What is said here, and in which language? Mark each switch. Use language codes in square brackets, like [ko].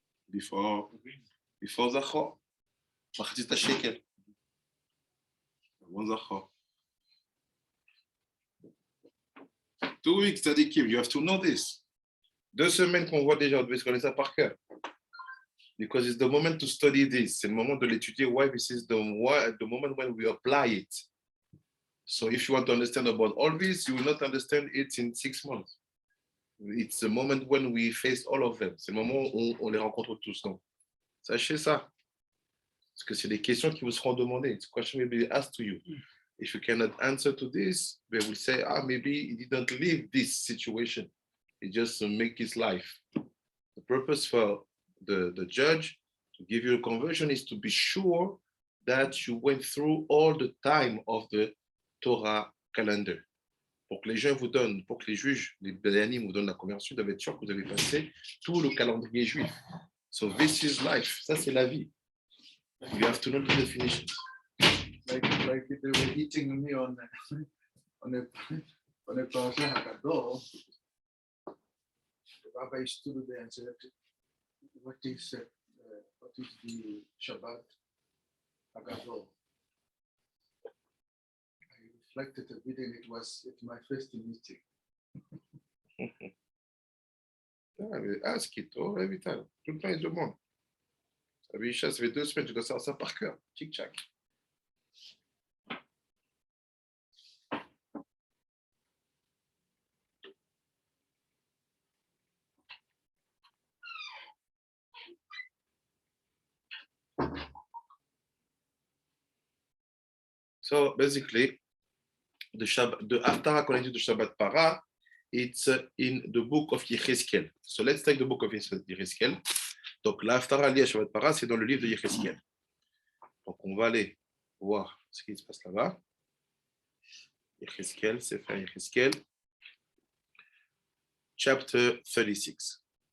[en] before Zachor. [he] מחצית השקל. [fr] Bon [en] Zachor. 2 weeks, Tzadikim, you have to know this. [fr] 2 semaines qu'on voit déjà, on devait se connaître ça par cœur. [en] Because it's the moment to study this. [fr] C'est le moment de l'étudier. [en] Why this is the moment when we apply it. So if you want to understand about all this, you will not understand it in 6 months. It's the moment when we face all of them. [fr] C'est le moment où on les rencontre tous. Donc, sachez ça. Parce que c'est des questions qui vous seront demandées. [en] It's a question will be asked to you. If you cannot answer to this, they will say, maybe he didn't live this situation. He just make his life. The purpose for the judge to give you a conversion is to be sure that you went through all the time of the Torah calendar. [fr] Pour que les gens vous donnent, pour que les juges, les Dayanim vous donnent la conversion, vous devez être sûr que vous avez passé tout le calendrier juif. [en] So this is life. [fr] Ça, c'est la vie. [en] You have to know the definitions. Like they were eating me on a parasha Haggadah. The rabbi stood there and said, what is the Shabbat Haggadah? I reflected a bit, and it was at my first meeting. Ask it every time. [fr] Tout le temps, il demande. Ça fait 2 semaines, tu dois savoir ça par cœur. Tic-tac. [en] So basically, the Haftara connected to Shabbat Parah, it's in the book of Yechezkel. So let's take the book of Yechezkel. [fr] Donc la Haftara liée à Shabbat Parah, c'est dans le livre de Yechezkel. Donc on va aller voir ce qui se passe là-bas. Yechezkel, c'est frère Yechezkel. [en] Chapter 36.